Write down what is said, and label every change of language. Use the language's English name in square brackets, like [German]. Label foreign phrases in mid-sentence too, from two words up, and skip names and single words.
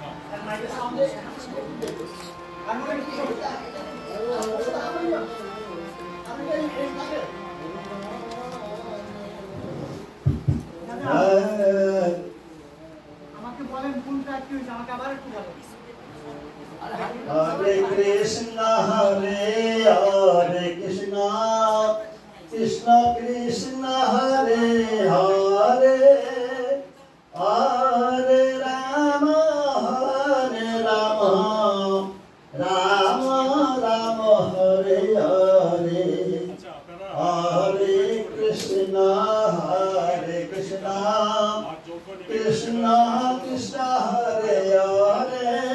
[Bangla] আমাকে বলেন কোনটা কি হয়েছে, আমাকে আবার একটু বলেন। [Sanskrit] Hare Krishna Hare Krishna Krishna Krishna Hare Hare Hare Rama Rama Rama Hare Hare Hare Krishna Krishna Krishna Hare Hare